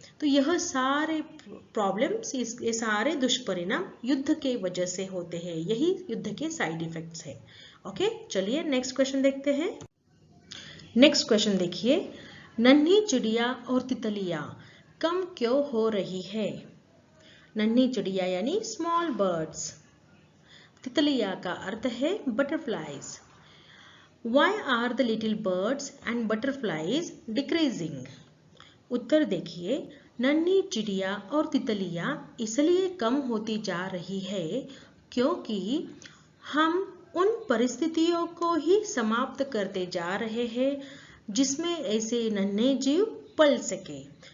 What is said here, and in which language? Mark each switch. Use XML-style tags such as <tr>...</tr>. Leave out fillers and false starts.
<hi>तो यह सारे प्रॉब्लम्स, ये सारे दुष्परिणाम युद्ध के वजह से होते हैं, यही युद्ध के साइड इफेक्ट्स है। ओके, चलिए नेक्स्ट क्वेश्चन देखते हैं। नेक्स्ट क्वेश्चन देखिए, नन्ही चिड़िया और तितलियां कम क्यों हो रही है? नन्ही चिड़िया यानी स्मॉल बर्ड्स, तितलिया का अर्थ है butterflies.</hi> <en>Why are the little birds and butterflies decreasing?</en> <hi>उत्तर देखिए, नन्ही चिड़िया और तितलियां इसलिए कम होती जा रही है क्योंकि हम उन परिस्थितियों को ही समाप्त करते जा रहे हैं जिसमें ऐसे नन्हे जीव पल सके।</hi>